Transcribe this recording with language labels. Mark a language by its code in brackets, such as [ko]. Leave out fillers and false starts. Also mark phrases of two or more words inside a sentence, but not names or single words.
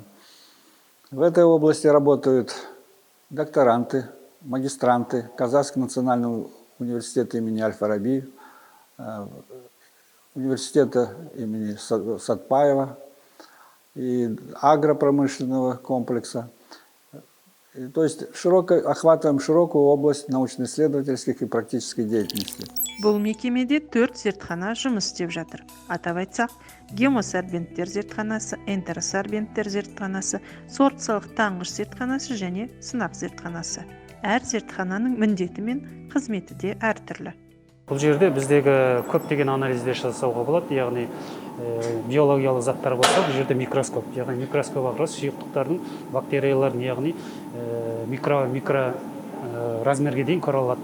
[ru] В этой области работают докторанты, магистранты Казахского национального университета имени Аль-Фараби, университета имени Сатпаева и агропромышленного комплекса. То есть охватываем широкую область научно-исследовательских и практической деятельности. [kk] Бұл мекемеде 4 зертхана жұмыс істеп жатыр. Атап айтсақ, гемосорбенттер зертханасы, энтеросорбенттер зертханасы, сорбциялық таңғыш зертханасы және сынақ зертханасы. Әр зертхананың міндеті мен қызметі де әртүрлі. Бұл жерде біздегі көптеген анализдер жасауға болады, яғни биологиялық заттар болса, бұл жерде микроскоп, яғни микроскоп арқылы сұйықтықтардың, бактериялардың, яғни микро размерге дейін көре алады.